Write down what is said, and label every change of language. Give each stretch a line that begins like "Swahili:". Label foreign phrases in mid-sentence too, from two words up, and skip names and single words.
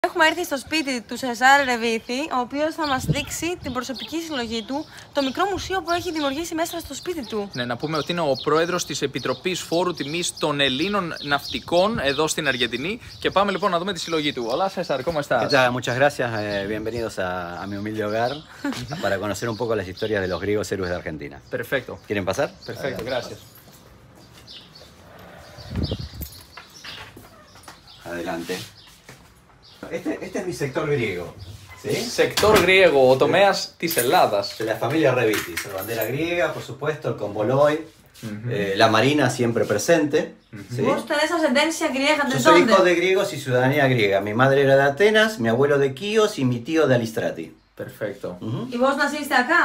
Greek: Έχουμε έρθει στο σπίτι του Σεζάρ Ρεβίθη, ο οποίος θα μας δείξει την προσωπική συλλογή του, το μικρό μουσείο που έχει δημιουργήσει μέσα στο σπίτι του. Ναι, να πούμε ότι είναι ο πρόεδρος της Επιτροπής Φόρου Τιμής των Ελλήνων Ναυτικών εδώ στην Αργεντινή. Και πάμε λοιπόν να δούμε τη συλλογή του.
Spanish: Hola César, ¿cómo estás? ¿Qué tal? Muchas gracias. Bienvenidos a mi humilde hogar para conocer un poco las historias de los griegos héroes de Argentina. Perfecto. ¿Quieren pasar? Perfecto, gracias. Adelante. Este es mi sector griego. ¿Sí? Sector griego,
Greek: ο τομέας της Ελλάδας.
Spanish: De la familia Revitis. La bandera griega, por supuesto, el convoloi, la marina siempre presente. ¿Sí? Vos tenés ascendencia griega, Yo ¿de soy dónde? hijo de griegos y ciudadanía griega. Mi madre era de Atenas, mi abuelo de Quíos y mi tío de Alistrati. Perfecto. ¿Y vos naciste acá?